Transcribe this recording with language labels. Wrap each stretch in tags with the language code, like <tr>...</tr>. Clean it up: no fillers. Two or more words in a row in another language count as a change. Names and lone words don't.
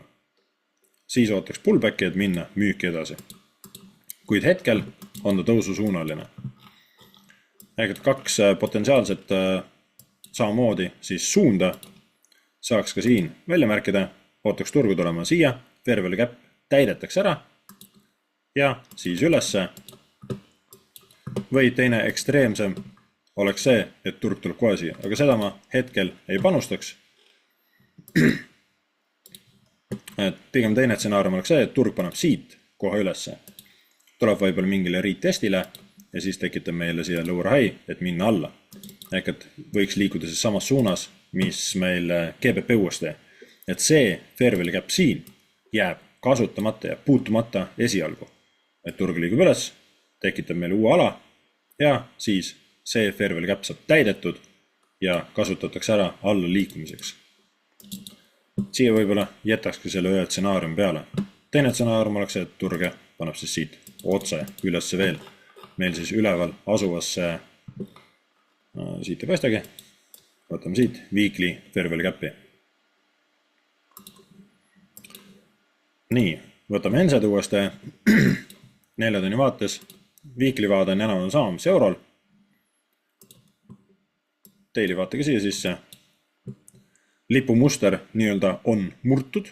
<et>Siis ootaks pullbacki, et minna müüki edasi. Kuid hetkel on ta tõususuunaline. Ehk kaks potentsiaalset samamoodi siis suunda saaks ka siin välja märkida, ootaks turgu tulema siia,</et> <en>fair value gap</en> <et>täidetakse ära ja siis ülesse. Või teine ekstreemsem oleks see, et turg tuleb kohe siia, aga seda ma hetkel ei panustaks. Et pigem teine stsenaarium oleks see, et turg paneb siit kohe ülesse. Tuleb võib-olla mingile retestile ja siis tekitab meile siia</et> <en>lower high,</en> <et>et minna alla. Ehk et võiks liikuda siis samas suunas, mis meil GBP USD. Et see</et> <en>fair value gap</en> <et>siin jääb kasutamata ja puutumata esialgu. Et turg liigub üles, tekitab meile uue ala ja siis see</et> <en>fair value gap</en> <et>saab täidetud ja kasutatakse ära alla liikumiseks. Siia võib-olla jätakski selle ühe stsenaarium peale. Teine stsenaarium oleks see, et turge paneb siis siit otse ülesse veel. Meil siis üleval asuvasse, siit ei paistagi, võtame siit</et> <en>weekly fair value gap'i.</en> <et>Nii, võtame NZ uuesti 4 tunni vaates. Weekly vaade on enam sama, mis eurol. Daily vaatega siia sisse. Lipumuster nii-öelda on murtud.</et>